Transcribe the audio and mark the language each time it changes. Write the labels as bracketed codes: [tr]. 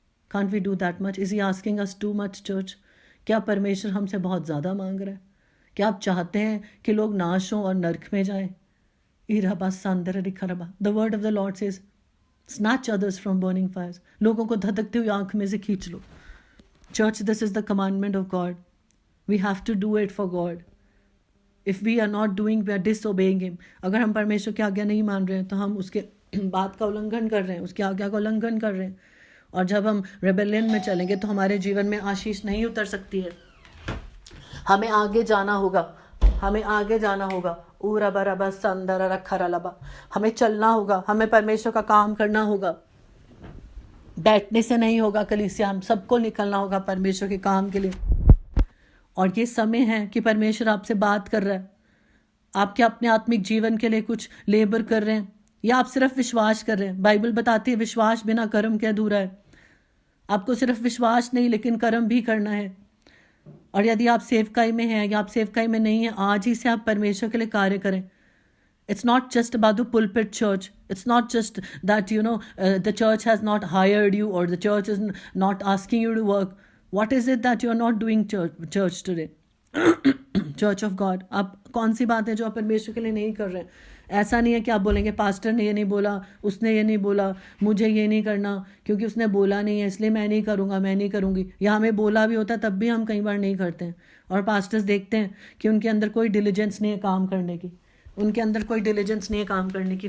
[en] Can't we do that much? Is he asking us too much church? [hi] क्या परमेश्वर हमसे बहुत ज़्यादा मांग रहा है? क्या आप चाहते हैं कि लोग नाश हों और नरक में जाएं? Irba सांदर रिखरबा, [en] The word of the Lord says snatch others from burning fires. [hi] लोगों को धधकती हुई आंख में से खींच लो। [en] Church, this is the commandment of God. We have to do it for God. If we are not doing, we are disobeying Him. [hi] अगर हम परमेश्वर की आज्ञा नहीं मान रहे हैं तो हम उसके बात का उल्लंघन कर रहे हैं, उसकी आज्ञा का उल्लंघन कर रहे हैं। और जब हम रेबेलियन में चलेंगे तो हमारे जीवन में आशीष नहीं उतर सकती है। हमें आगे जाना होगा, हमें आगे जाना होगा। ऊरा बराबा संदरा रखा रलाबा, हमें चलना होगा, हमें परमेश्वर का काम करना होगा। बैठने से नहीं होगा कलीसिया, हम सबको निकलना होगा परमेश्वर के काम के लिए। और ये समय है कि परमेश्वर आपसे बात कर रहा है। आप क्या अपने आत्मिक जीवन के लिए कुछ लेबर कर रहे हैं, या आप सिर्फ विश्वास कर रहे हैं? बाइबल बताती है विश्वास बिना कर्म के अधूरा है। आपको सिर्फ विश्वास नहीं लेकिन कर्म भी करना है। और यदि आप सेवकाई में हैं या आप सेवकाई में नहीं हैं, आज ही से आप परमेश्वर के लिए कार्य करें। [en] It's not just about the pulpit church. It's not just that, the church has not hired you or the church is not asking you to work. What is it that you're not doing church today? Church of God. [hi] आप कौन सी बात है जो आप परमेश्वर के लिए नहीं कर रहे हैं? ऐसा नहीं है कि आप बोलेंगे पास्टर ने ये नहीं बोला, उसने ये नहीं बोला, मुझे ये नहीं करना क्योंकि उसने बोला नहीं है इसलिए मैं नहीं करूँगा, मैं नहीं करूँगी। या हमें बोला भी होता तब भी हम कई बार नहीं करते हैं। और पास्टर्स देखते हैं कि उनके अंदर कोई डिलीजेंस नहीं है काम करने की, उनके अंदर कोई डिलीजेंस नहीं है काम करने की।